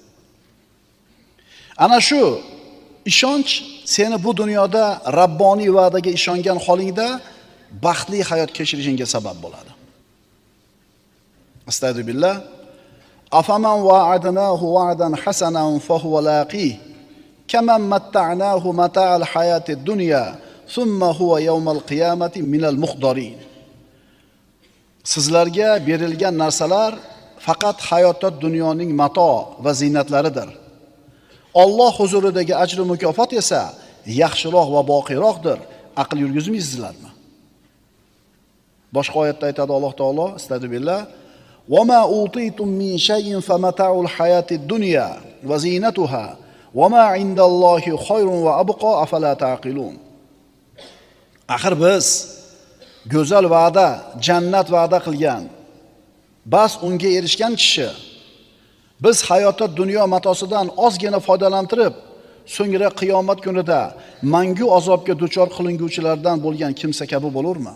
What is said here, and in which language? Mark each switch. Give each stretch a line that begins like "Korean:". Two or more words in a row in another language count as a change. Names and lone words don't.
Uzbek: Ana shu ishonch seni bu dunyoda Rabboniy va'daga ishongan holingda baxtli hayot kechirishingga sabab bo'ladi.
Arabic: أستغفر الله. أفمن وعدناه وعدا حسنا فهو لاقيه كمن متعناه متاع الحياة الدنيا ثم هو يوم القيامة من المحضرين.
Uzbek: Sizlarga berilgan narsalar faqat hayotda dunyoning mato va zinatlaridir. Alloh huzuridagi ajr va mukofot esa yaxshiroq va boqiyroqdir. Aql yurgizmaysizlarmi? Boshqa oyatda aytadi Alloh taolo, astagfirullah:
Arabic: "وما أوتيتم من شيء فمتاع الحياة الدنيا وزينتها وما عند الله خير وأبقى أفلا تعقلون."
Uzbek: Axir biz go'zal va'da, jannat va'da qilgan, bas unga erishgan kishi biz hayotda dunyo matosidan ozgina foydalantirib, so'ngra qiyomat kunida mangu azobga duchor qilinguvchilardan bo'lgan kimsa kabi bo'lurmi?